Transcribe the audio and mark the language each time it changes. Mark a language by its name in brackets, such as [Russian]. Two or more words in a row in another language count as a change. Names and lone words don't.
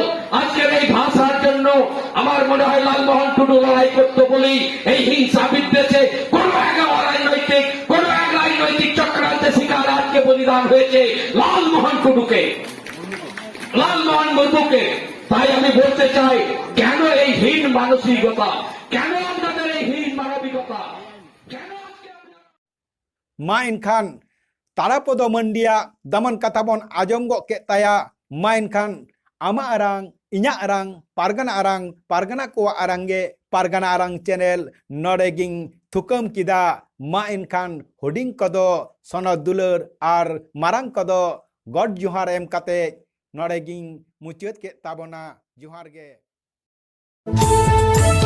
[Bangla] আজকের এই ভাষার জন্য আমার মনে হয় লালমোহন টুডু লড়াই করতে বলি এই হিংসা বিদ্বেষে কোন এক রাজনৈতিক চক্রান্তের শিকার আজকে বলিদান হয়েছে লালমোহন টুডুকে, লালমোহন মুর্মুকে। তাই আমি বলতে চাই, কেন এই হীন মানসিকতা, কেন আপনাদের এই হীন মানবিকতা, কেন আজকে [Santali] ma inkhan tarapodo mandia daman katabon ajom go ke taya ma inkhan ama arang inya arang pargana ko arange pargana arang channel nodeging thukam kida ma inkhan hoding kodo sonod dulur ar marang kodo god juhar em kate nodeging muchet ke tabona juhar ge